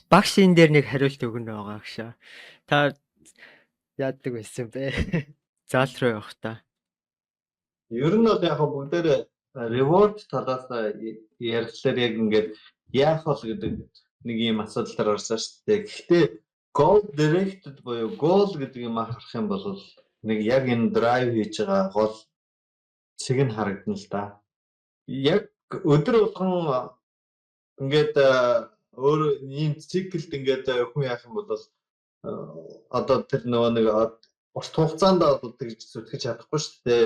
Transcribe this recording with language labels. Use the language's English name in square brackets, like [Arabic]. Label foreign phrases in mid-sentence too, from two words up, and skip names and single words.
[Mongolian] багш энэ дээр нэг хариулт өгнө байгаа гшаа. Та яадаг байсан бэ? Заал руу явах та. Ер нь бол яг бүгдээр reward талаас ярихлаар яг ингээд яах бол гэдэг нэг юм асуудал орсон шүү дээ. Гэхдээ [English] goal directed [Mongolian] буюу goal гэдэг юм харах юм бол нэг яг энэ drive хийж байгаа гол цэг нь харагдана л да. Яг өдөр болгон ингээд өөр ийм циклд ингээд хүн яах юм бол одоо тэр нөгөө нэг урт хугацаанд одоо тэгж зүтгэж чадахгүй шүү дээ.